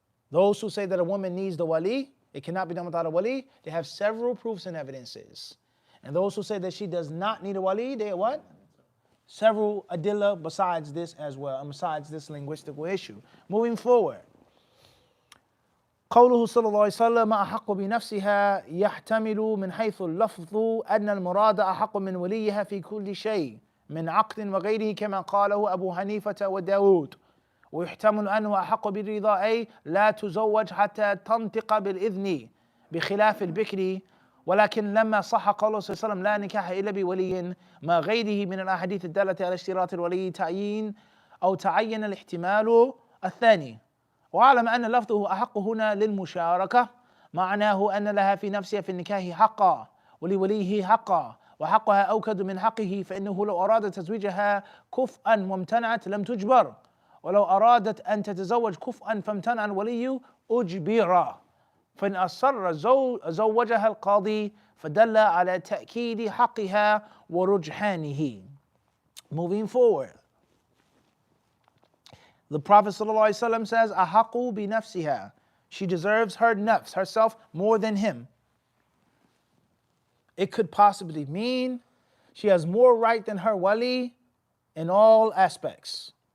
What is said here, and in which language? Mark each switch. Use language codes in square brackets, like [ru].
[en] Those who say that a woman needs the wali, it cannot be done without a wali, they have several proofs and evidences. And those who say that she does not need a wali, they what? Several adillah besides this as well, and besides this linguistical issue. Moving forward. [ar] قوله صلى الله عليه وسلم أحق بنفسها يحتمل من حيث اللفظ أن المراد أحق من وليها في كل شيء من عقد وغيره كما قاله أبو حنيفة وداود ويحتمل أنه أحق بالرضا أي لا تزوج حتى تنطق بالإذن بخلاف البكر ولكن لما صح قوله صلى الله عليه وسلم لا نكاح إلا بولي ما غيره من الأحاديث الدالة على اشتراط الولي تعين الاحتمال الثاني. وأعلم أن لفظه أحق هنا للمشاركة معناه أن لها في نفسها في النكاح حقا ولوليه حقا وحقها أوكد من حقه فإنه لو أرادت تزويجها كفءا وامتنعت لم تجبر ولو أرادت أن تتزوج كفءا فامتنع الولي أجبر فإن أصر زوجها القاضي فدل على تأكيد حقها ورجحانه. [en] Moving forward. The Prophet ﷺ says, [ar] أحق بنفسها. [en] She deserves her nafs, herself, more than him. It could possibly mean she has more right than her wali in all aspects.